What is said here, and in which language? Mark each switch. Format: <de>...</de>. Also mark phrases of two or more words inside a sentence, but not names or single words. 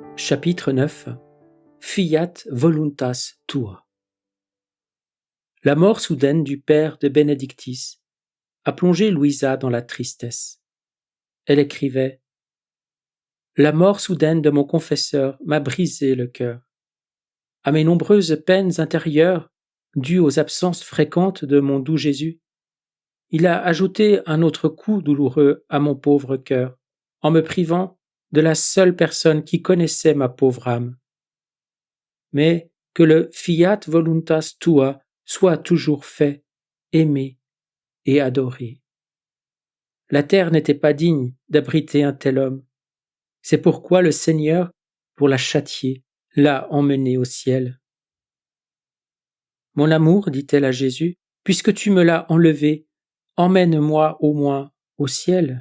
<fr>Chapitre 9</fr> <la>Fiat voluntas tua.</la> <fr>La mort soudaine du père de Benedictis a plongé Louisa dans la tristesse. Elle écrivait « La mort soudaine de mon confesseur m'a brisé le cœur. À mes nombreuses peines intérieures, dues aux absences fréquentes de mon doux Jésus, il a ajouté un autre coup douloureux à mon pauvre cœur, en me privant de la seule personne qui connaissait ma pauvre âme. Mais que le</fr> <la>fiat voluntas tua</la> <fr>soit toujours fait, aimé et adoré. La terre n'était pas digne d'abriter un tel homme. C'est pourquoi le Seigneur, pour la châtier, l'a emmené au ciel. Mon amour, dit-elle à Jésus, puisque tu me l'as enlevé, emmène-moi au moins au ciel.</fr>